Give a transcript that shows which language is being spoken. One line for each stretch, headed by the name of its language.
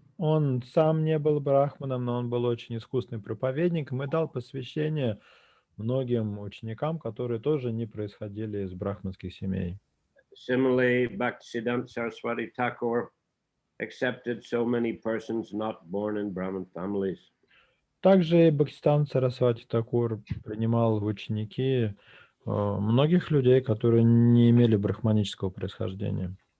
Russian: Он сам не был брахманом, но он был очень искусным проповедником и дал посвящение многим ученикам, которые тоже не происходили из брахманских семей.
English: Similarly, Bhaktisiddhanta Saraswati Thakur accepted so many persons not born in Brahmin families.
Russian: Также и Бхактисиданта Сарасвати Такур принимал в ученики многих людей, которые не имели брахманического происхождения.